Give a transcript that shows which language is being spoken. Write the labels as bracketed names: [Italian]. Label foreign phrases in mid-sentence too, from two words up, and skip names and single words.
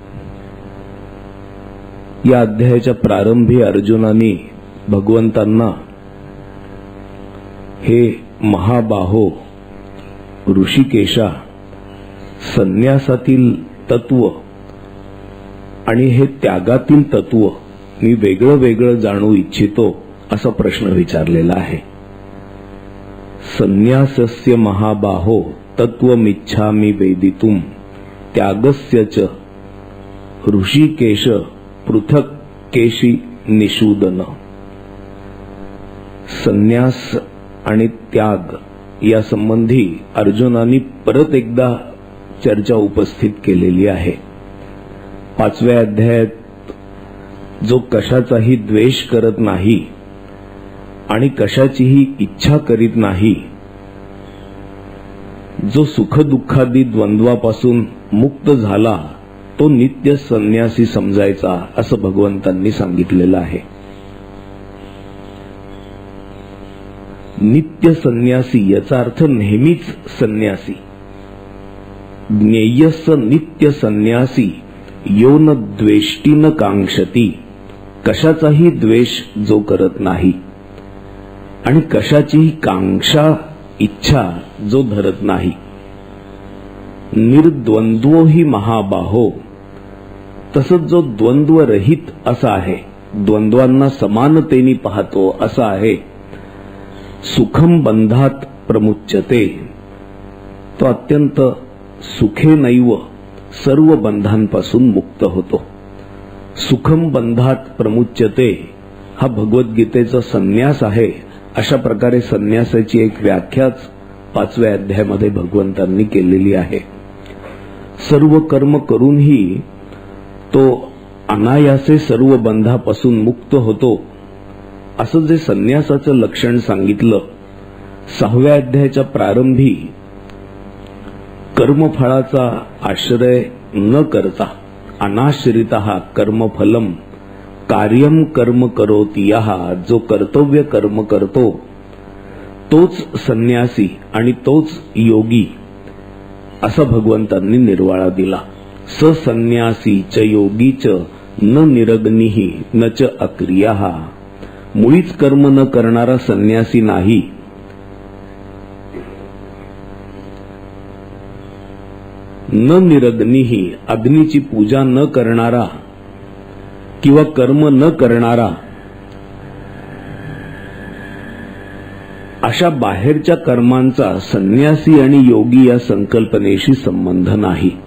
[Marathi] या अध्यायाच्या प्रारंभी अर्जुनाने भगवंतांना हे महाबाहो ऋषिकेशा, संन्यासातील तत्व आणि हे त्यागातील तत्व मी वेगळं वेगळं जाणू इच्छितो असा प्रश्न विचारलेला आहे। [Sanskrit] संन्यासस्य महाबाहो तत्वमिच्छामि वेदितुम त्यागस्य च ऋषिकेश पृथक केशी निषूदन। [Marathi] संन्यास आणि त्याग या संबंधी अर्जुनाने परत एकदा चर्चा उपस्थित केलेली आहे। 5व्या अध्यायात जो कशाचाही द्वेष करत नाही आणि कशाचीही इच्छा करीत नाही, जो सुखदुःखादी द्वंद्वापासून मुक्त झाला तो नित्य संन्यासी समजायचा असं भगवंतांनी सांगितलेलं आहे। नित्य संन्यासी याचा अर्थ नेहमीच संन्यासी। [Sanskrit] ज्ञेयस्स नित्य संन्यासी यो न द्वेष्टी न कांक्षती, [Marathi] कशाचाही द्वेष जो करत नाही आणि कशाचीही कांक्षा इच्छा जो धरत नाही। [Sanskrit] निर्द्वंद्वो ही महाबाहो, [Marathi] तसंच जो द्वंद्वरहित असा आहे, द्वंद्वांना समानतेने पाहतो असा आहे। [Sanskrit] सुखम बंधात प्रमुच्यते, [Marathi] तो अत्यंत सुखेनैव सर्व बंधांपासून मुक्त होतो। [Sanskrit] सुखम बंधात प्रमुच्यते [Marathi] हा भगवद्गीतेचा संन्यास आहे। अशा प्रकारे संन्यासाची एक व्याख्याच 5व्या अध्यायामध्ये भगवंतांनी केलेली आहे। सर्व कर्म करूनही तो अनायासे सर्व बंधापासून मुक्त होतो असं जे संन्यासाचं लक्षण सांगितलं 6व्या अध्यायाच्या प्रारंभी कर्मफळाचा आश्रय न करता [Sanskrit] अनाश्रितः कर्मफलम कार्यम कर्म करोति यः, [Marathi] जो कर्तव्य कर्म करतो तोच संन्यासी आणि तोच योगी, असा भगवंतांनी निर्वाळा दिला. [Sanskrit] स संन्यासी च योगी च न निरग्निः न च अक्रियः. [Marathi] मुळीच कर्म न करणारा संन्यासी नाही, [Sanskrit] न निरग्निः [Marathi] अग्नीची पूजा न करणारा किंवा कर्म न करणारा, अशा बाहेरच्या कर्मांचा संन्यासी आणि योगी या संकल्पनेशी संबंध नाही.